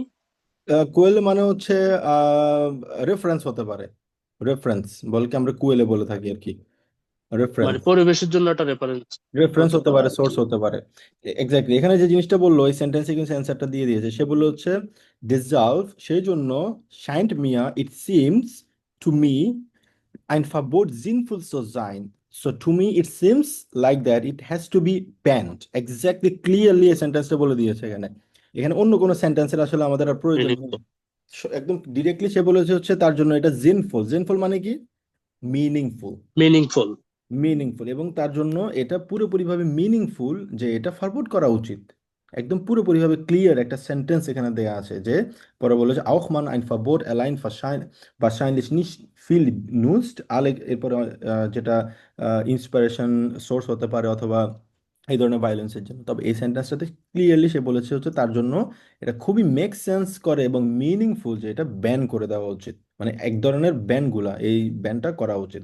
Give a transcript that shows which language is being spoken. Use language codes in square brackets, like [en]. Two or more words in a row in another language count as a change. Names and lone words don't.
[bn] কোয়েল মানে হচ্ছে রেফারেন্স হতে পারে, রেফারেন্স বলকে আমরা কুয়েলে বলে থাকি আর কি, মানে রেফারেন্স, পরিবেশের জন্য একটা রেফারেন্স রেফারেন্স হতে হতে পারে পারে, আর সোর্স কি। হতে পারে। এক্স্যাক্টলি, এখানে যে জিনিসটা বললো এই সেন্টেন্সে কিন্তু অ্যান্সারটা দিয়ে দিয়েছে, সে বললো হচ্ছে ডিসলভ, সেই জন্য [de] scheint mir [en] it seems to me [de] ein Verbot sinnvoll zu sein. [en] So to me it seems like that it has to be banned. Exactly clearly [bn] এই সেন্টেন্সটা বলে দিয়েছে এখানে, এখানে অন্য কোনো সেন্টেন্সের আসলে আমাদের আর প্রয়োজন নেই, একদম ডিরেক্টলি সে বলেছে হচ্ছে তার জন্য এটা জিনফুল, জিনফুল মানে কি মিনিংফুল, মিনিংফুল। মিনিংফুল, এবং তার জন্য এটা পুরোপুরিভাবে মিনিংফুল যে এটা ফরওয়ার্ড করা উচিত, একদম পুরোপুরিভাবে ক্লিয়ার একটা সেন্টেন্স এখানে দেয়া আছে যে পরে বলেছে [de] auch man ein Verbot allein wahrscheinlich nicht viel nutzt alle, [bn] এরপরে যেটা ইন্সপিরেশন সোর্স হতে পারে অথবা এই ধরনের ভায়োলেন্সের জন্য, তবে এই সেন্টেন্সটাতে ক্লিয়ারলি সে বলেছে হচ্ছে তার জন্য এটা খুবই [en] make sense [bn] করে এবং মিনিংফুল যে এটা ব্যান করে দেওয়া উচিত, মানে এক ধরনের ব্যানগুলা এই ব্যানটা করা উচিত।